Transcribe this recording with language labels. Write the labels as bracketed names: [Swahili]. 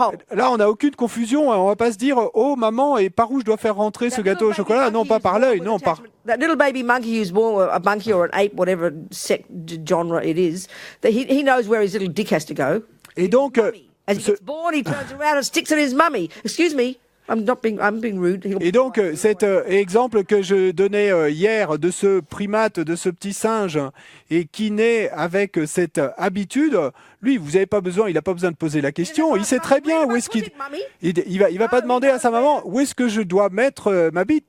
[French] Là, on n'a aucune confusion. On va pas se dire, oh maman, et par où je dois faire rentrer ce gâteau au chocolat? Non, pas par l'œil, non, par... [English] That little baby monkey who's born, a monkey or an ape, whatever genre it is, that he knows where his little dick has to go. [French] Et donc, [English] as he gets born, he turns around and sticks at his mummy. Excuse me. I'm being rude. [French] Et donc, cet exemple que je donnais hier de ce primate, de ce petit singe, et qui naît avec cette habitude, lui, il n'a pas besoin de poser la question. Il sait très bien où est-ce qu'il... Il va pas demander à sa maman où est-ce que je dois mettre ma bite.